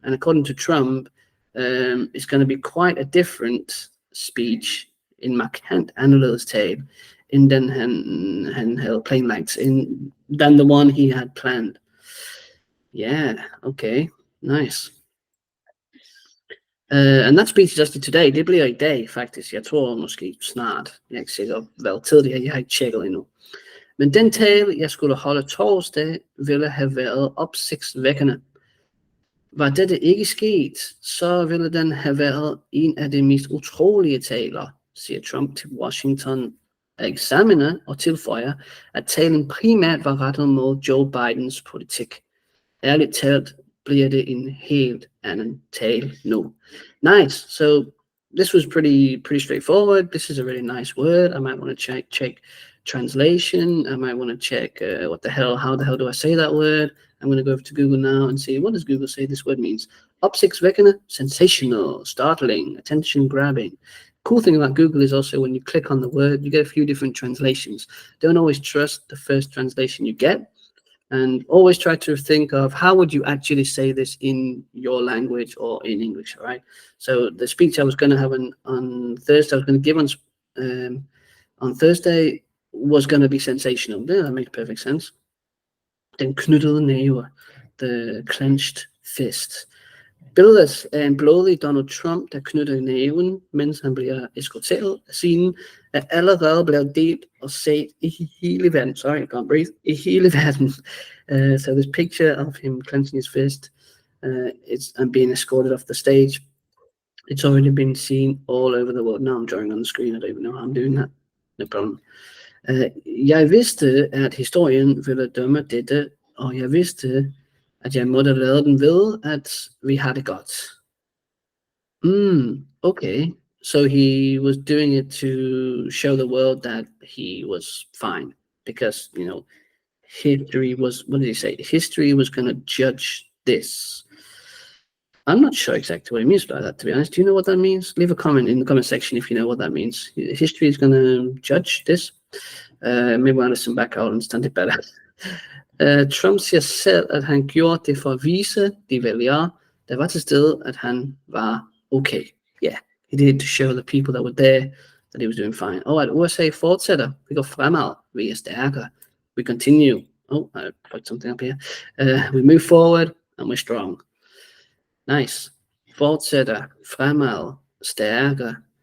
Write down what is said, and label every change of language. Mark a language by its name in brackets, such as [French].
[English] And according to Trump, it's going to be quite a different speech in [Danish] markant anderledes tale in den han havde planlagt, [English] than the one he had planned. Yeah, okay, nice. And that speech is actually today. [Danish] Det bliver i dag, faktisk. Jeg tror måske snart. Jeg er ikke sikker, hvad tid det er. Jeg har ikke tjekket endnu. Men den tale, jeg skulle holde torsdag, ville have været opsigtsvækkende. Var dette ikke sket, så ville den have været en af de mest utrolige taler, siger Trump til Washington Examiner, og tilføjer, at talen primært var rettet mod Joe Bidens politik. Ærligt talt bliver det en helt anden tale nu. [English] Nice. So this was pretty straightforward. This is a really nice word. I might want to check translation. I might want to check how the hell do I say that word? I'm going to go over to Google now and see, what does Google say this word means? Opzichtwekkende, sensational, startling, attention grabbing. Cool thing about Google is also when you click on the word, you get a few different translations. Don't always trust the first translation you get, and always try to think of how would you actually say this in your language or in English, all right? So the speech I was going to have on Thursday, I was going to give on Thursday was going to be sensational. Yeah, that makes perfect sense. [Danish] Den knyttede næve, [English] the clenched fist. [Danish] Billedet af en blodig Donald Trump, der knytter næven, mens han bliver eskorteret af scenen, er allerede blevet delt og set i hele verden. [English] Sorry, can't breathe. [Danish] I hele verden. [English] So this picture of him clenching his fist and being escorted off the stage, it's already been seen all over the world. Now I'm drawing on the screen. I don't even know how I'm doing that. No problem. [Danish] Jeg vidste, at historien ville dømme dette, og jeg vidste, at jeg måtte lade den ved, at vi har det godt. [English] Okay. So he was doing it to show the world that he was fine, because, you know, history was, what did he say? History was going to judge this. I'm not sure exactly what he means by that, to be honest. Do you know what that means? Leave a comment in the comment section if you know what that means. History is going to judge this. Maybe I'll listen back, I'll understand it better. [Danish] Trump siger selv, at han gjorde det for at vise de vælgere, der var til stede, at han var okay. [English] Yeah, he did it to show the people that were there that he was doing fine. [Danish] Og at USA fortsætter, vi går fremad, vi er stærkere, [English] we continue. Oh, I put something up here. We move forward, and we're strong. Nice. [Danish] Fortsætter, fremad, stærkere.